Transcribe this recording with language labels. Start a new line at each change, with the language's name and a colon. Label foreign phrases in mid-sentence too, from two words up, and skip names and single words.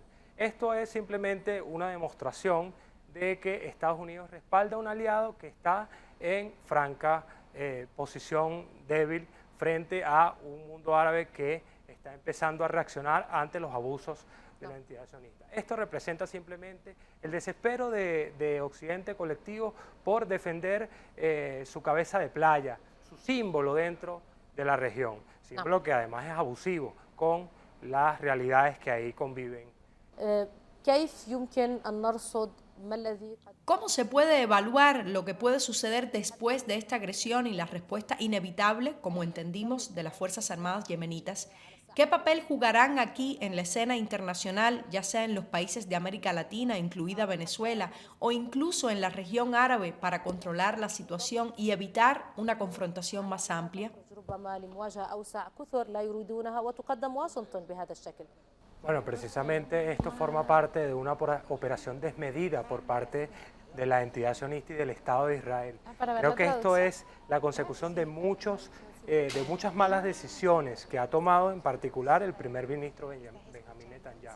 Spanish: Esto es simplemente una demostración de que Estados Unidos respalda a un aliado que está en franca posición débil frente a un mundo árabe que está empezando a reaccionar ante los abusos de la entidad sionista. Esto representa simplemente el desespero de Occidente colectivo por defender su cabeza de playa, su símbolo dentro de la región, símbolo que además es abusivo con las realidades que ahí conviven.
Arabic: كيف يمكن أن نرصد ما الذي
Spanish: ¿Cómo se puede evaluar lo que puede suceder después de esta agresión y la respuesta inevitable, como entendimos, de las Fuerzas Armadas yemenitas? ¿Qué papel jugarán aquí en la escena internacional, ya sea en los países de América Latina, incluida Venezuela, o incluso en la región árabe, para controlar la situación y evitar una confrontación más amplia?
Arabic: ربما لمواجهة أوسع كثر لا يريدونها وتقدم واشنطن بهذا الشكل؟
Spanish: Bueno, precisamente esto forma parte de una operación desmedida por parte de la entidad sionista y del Estado de Israel. Creo que esto es la consecución de muchas malas decisiones que ha tomado en particular el primer ministro Benjamín Netanyahu.